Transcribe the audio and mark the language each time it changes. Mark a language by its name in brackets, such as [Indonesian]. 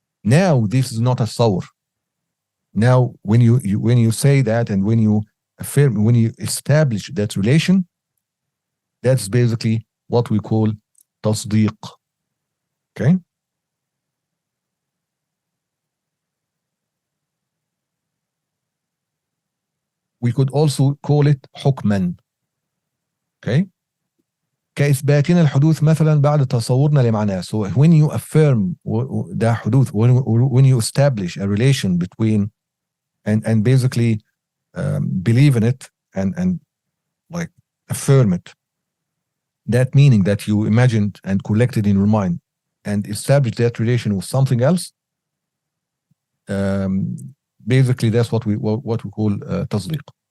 [English] Now this is not a تصور. Now when you say that and when you affirm, when you establish that relation, that's basically what we call تصديق. Okay? We could also call it حكما. Okay? [Arabic] كإثباتنا الحدوث مثلا بعد تصورنا لمعناه. [English] So when you affirm [Arabic] ده حدوث, [English] when you establish a relation between and basically believe in it and like affirm it, that meaning that you imagined and collected in your mind and establish that relation with something else, basically that's what we call تصديق.